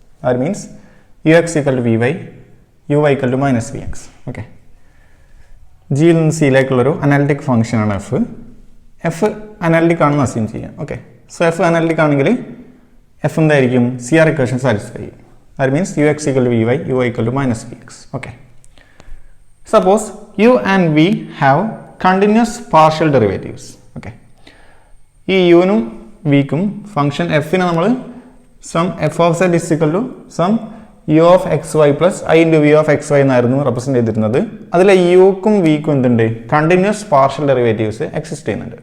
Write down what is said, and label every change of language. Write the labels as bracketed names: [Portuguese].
[English] That means ux equal to vy, uy equal to minus vx. [Malayalam] Okay, ജിയിൽ നിന്ന് സിയിലേക്കുള്ളൊരു analytic function ആണ് F. F analytic ആണെന്ന് assume ചെയ്യാം. Okay, so F analytic ആണെങ്കിൽ F എന്തായിരിക്കും, [English] CR equation [Malayalam] satisfy ചെയ്യും. [English] That means ux equal to vy, uy equal to minus vx. Okay, suppose u and v have continuous partial derivatives. [Malayalam] Okay, ഈ യുവിനും വിക്കും function എഫിനെ നമ്മൾ [English] sum f of z is equal to sum u of x y [Malayalam] plus I into V of X Y എന്നായിരുന്നു represent ചെയ്തിരുന്നത്. അതിൽ യുക്കും വിക്കും എന്തുണ്ട്, continuous partial derivatives exist ചെയ്യുന്നുണ്ട്.